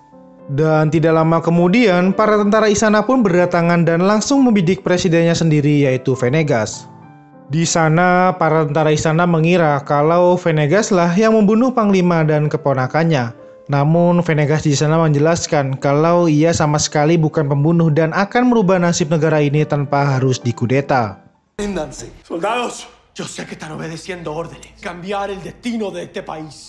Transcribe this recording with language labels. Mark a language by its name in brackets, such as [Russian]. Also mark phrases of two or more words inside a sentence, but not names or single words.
[Indonesian] Dan tidak lama kemudian para tentara istana pun berdatangan dan langsung membidik presidennya sendiri, yaitu Venegas. Di sana para tentara istana mengira kalau Venegas lah yang membunuh panglima dan keponakannya. Namun Venegas di sana menjelaskan kalau ia sama sekali bukan pembunuh dan akan merubah nasib negara ini tanpa harus dikudeta. [Spanish] Soldados, yo sé que están obedeciendo órdenes. Cambiar el destino de este país.